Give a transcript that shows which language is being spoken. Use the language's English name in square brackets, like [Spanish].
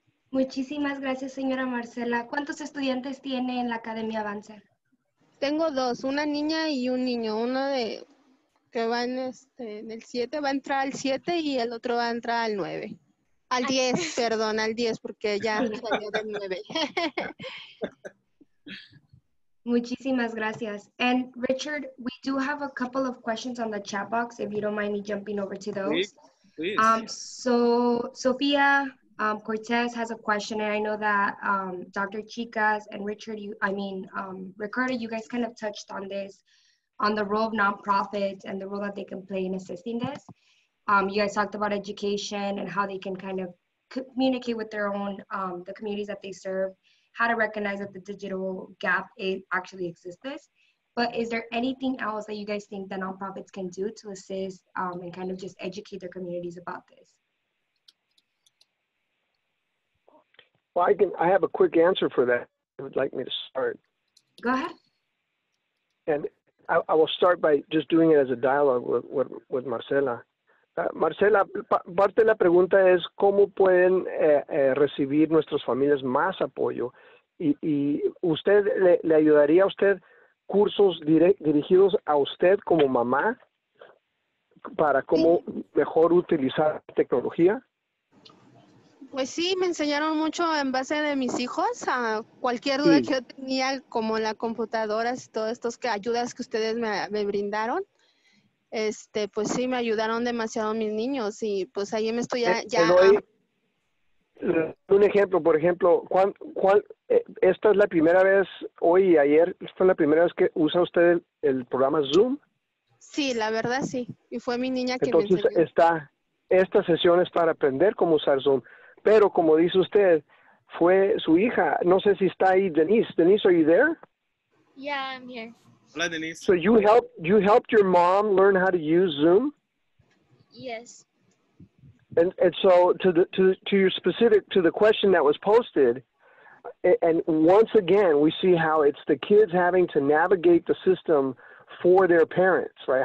[Spanish] Muchísimas gracias, señora Marcela. ¿Cuántos estudiantes tiene en la Academia Avance? Tengo 2, una niña y un niño, uno que va en el 7, va a entrar al 7 y el otro va a entrar al 9. Al 10, perdón, al 10 porque ya salió del 9. Muchísimas gracias. [English] And Richard, we do have a couple of questions on the chat box, if you don't mind me jumping over to those. Please. So Sophia Cortez has a question, and I know that Dr. Chicas and Richard, Ricardo, you guys kind of touched on this, on the role of nonprofits and the role that they can play in assisting this. You guys talked about education and how they can kind of communicate with their own, the communities that they serve, how to recognize that the digital gap actually exists. But is there anything else that you guys think that nonprofits can do to assist and kind of just educate their communities about this? Well, I have a quick answer for that. I would like me to start. Go ahead. And I will start by just doing it as a dialogue with Marcela. [Spanish] Marcela, parte de la pregunta es cómo pueden recibir nuestras familias más apoyo y usted le ayudaría a usted cursos dirigidos a usted como mamá para cómo mejor utilizar tecnología. Pues sí, me enseñaron mucho en base de mis hijos, a cualquier duda que yo tenía, como la computadora y todas estas ayudas que ustedes me brindaron. Pues sí, me ayudaron demasiado mis niños y pues ahí me estoy Te doy un ejemplo, por ejemplo, esta es la primera vez, hoy y ayer, esta es la primera vez que usa usted el programa Zoom. Sí, la verdad sí, y fue mi niña que entonces, me enseñó. Esta sesión es para aprender cómo usar Zoom, pero como dice usted, fue su hija, no sé si está ahí Denise. [English] Denise, are you there? Yeah, I'm here. [Spanish] Hola, Denise. [English] So you helped your mom learn how to use Zoom? Yes. And so to the question that was posted, and once again we see how it's the kids having to navigate the system for their parents, right?